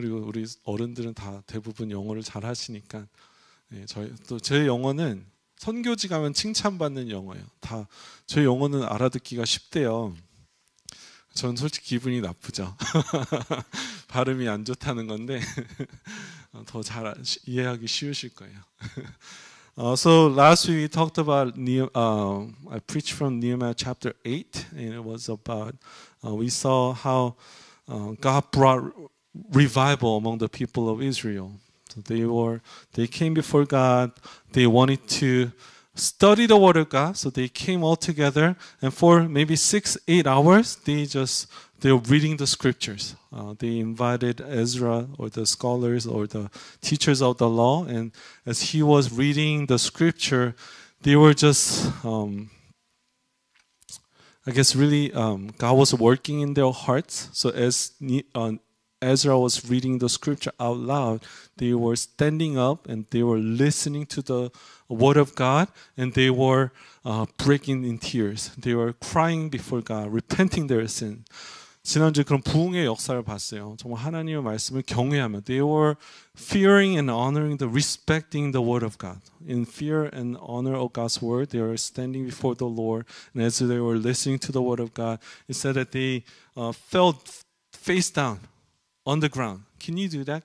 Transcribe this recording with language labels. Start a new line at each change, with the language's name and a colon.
Korean: 그리고 우리 어른들은 다 대부분 영어를 잘 하시니까 네, 제 영어는 선교지 가면 칭찬받는 영어예요. 다 제 영어는 알아듣기가 쉽대요. 전 솔직히 기분이 나쁘죠. 발음이 안 좋다는 건데 더 잘 이해하기 쉬우실 거예요.
English: So last week we talked about I preached from Nehemiah chapter 8, and it was about we saw how God brought revival among the people of Israel. So they came before God. They wanted to study the Word of God. So they came all together, and for maybe 6-8 hours, they were reading the scriptures. They invited Ezra or the scholars or the teachers of the law, and as he was reading the scripture, they were just, I guess, really, God was working in their hearts. So as Ezra was reading the scripture out loud, they were standing up and they were listening to the word of God, and they were breaking in tears. They were crying before God, repenting their sin.
Korean: 지난주에 그런 부흥의 역사를 봤어요. 정말 하나님의 말씀을 경외하며
English: they were fearing and honoring respecting the word of God. In fear and honor of God's word, they were standing before the Lord, and as they were listening to the word of God, it said that they fell face down on the ground. Can you do that?